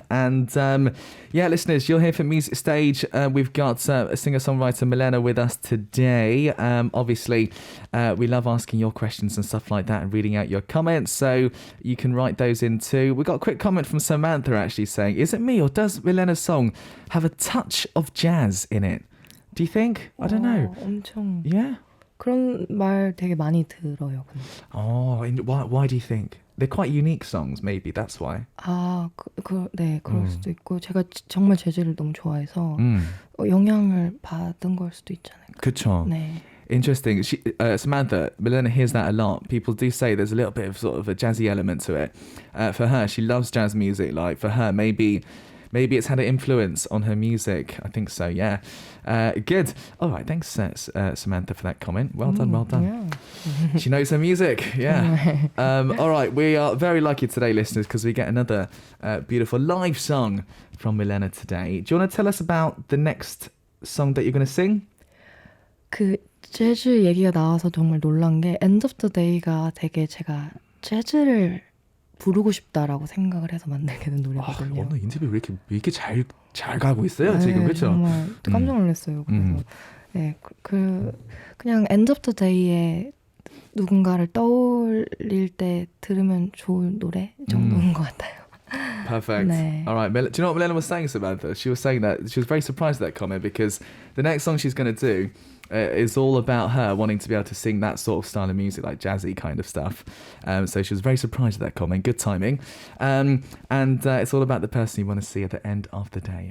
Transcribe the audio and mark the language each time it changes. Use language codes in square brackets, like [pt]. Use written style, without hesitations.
[en] And listeners, you'll hear from Music Stage. We've got a singer-songwriter Milena with us today. Obviously, we love asking your questions and stuff like that and reading out your comments, so you can write those in too. We got a quick comment from Samantha actually saying, is it me or does Milena's song have a touch of jazz in it? Do you think? I don't know. [ko] 엄청. [en] Yeah? [ko] 그런 말 되게 많이 들어요. 근데. [en] Oh, why do you think? They're quite unique songs, maybe that's why. [ko] 네, 그럴 수도 있고 제가 정말 재즈를 너무 좋아해서 영향을 받은 걸 수도 있잖아요. 그쵸. 네. [en] Interesting. Samantha, Milena hears that a lot. People do say there's a little bit of sort of a jazzy element to it. For her, she loves jazz music. Like for her, maybe it's had an influence on her music. I think so, yeah. Good. All right, thanks, Samantha, for that comment. Well done. Yeah. She knows her music, yeah. All right, we are very lucky today, listeners, because we get another beautiful live song from Milena today. Do you want to tell us about the next song that you're going to sing? [ko] 그 재즈 얘기가 나와서 정말 놀란 게 End of the Day가 되게 제가 재즈를 부르고 싶다라고 생각을 해서 만들게 된 노래거든요. 오늘 인터뷰 왜 이렇게 잘 가고 있어요, 네, 지금, 그렇죠? 정말 깜짝 놀랐어요. 그래서 네, 그냥 End of the Day에 누군가를 떠올릴 때 들으면 좋은 노래 정도인 것 같아요. [en] Perfect. [ko] 네. [en] All right. Do you know what Milena was saying, Samantha? She was saying that she was very surprised at that comment because the next song she's going to do is all about her wanting to be able to sing that sort of style of music, like jazzy kind of stuff. So she was very surprised at that comment. Good timing. And it's all about the person you want to see at the end of the day.